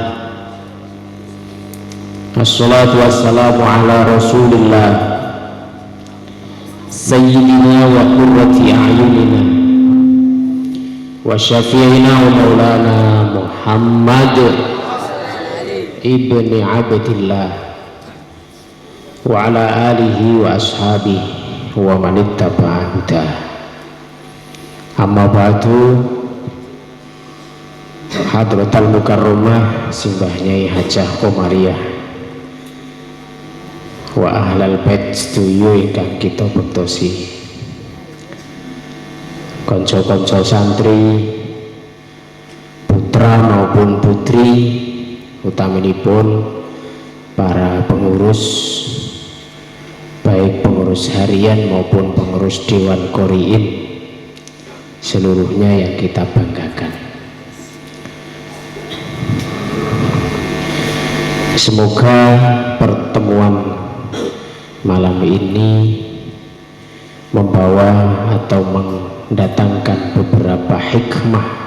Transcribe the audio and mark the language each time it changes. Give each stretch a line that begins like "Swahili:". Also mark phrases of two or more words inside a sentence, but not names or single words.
Arabic: الصلاة والسلام على رسول الله سيدنا وقرة أعيننا وشفيعنا ومولانا محمد بن عبد الله وعلى آله وأصحابه ومن اتبع هداه. أما بعد. حضرة المكرمة
Javanese: Simbah Nyai Hajah Komariah
Arabic: وأهل البيت
Javanese: sedoyo ingkang kita bektosi, kanca-kanca santri putra maupun putri, utaminipun para pengurus,
Indonesian: baik pengurus harian maupun pengurus Dewan Qori'in, seluruhnya yang kita banggakan. Semoga pertemuan malam ini membawa atau mendatangkan beberapa hikmah